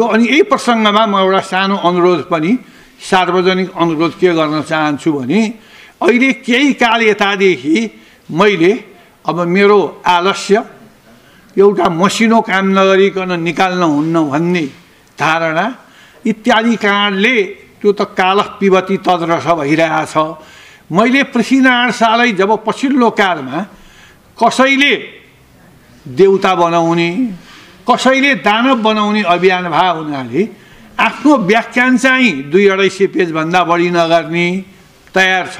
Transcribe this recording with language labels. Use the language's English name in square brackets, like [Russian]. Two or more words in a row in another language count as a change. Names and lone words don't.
[Nepali] अनि यही प्रसङ्गमा म एउटा सानो अनुरोध पनि सार्वजनिक अनुरोध के गर्न चाहन्छु भने अहिले केही काल यतादेखि मैले अब मेरो आलस्य एउटा मसिनो काम नगरिकन निकाल्न हुन्न भन्ने धारणा इत्यादि कारणले त्यो त [Sanskrit] कालः पिबती तद्रस [Nepali] भइरहेछ। मैले पृथ्वीनारायण शाहलाई जब पछिल्लो कालमा कसैले देउता बनाउने, कसैले दानव बनाउने अभियान भए हुनाले आफ्नो व्याख्यान चाहिँ 200-250 पेजभन्दा बढी नगर्ने तयार छ।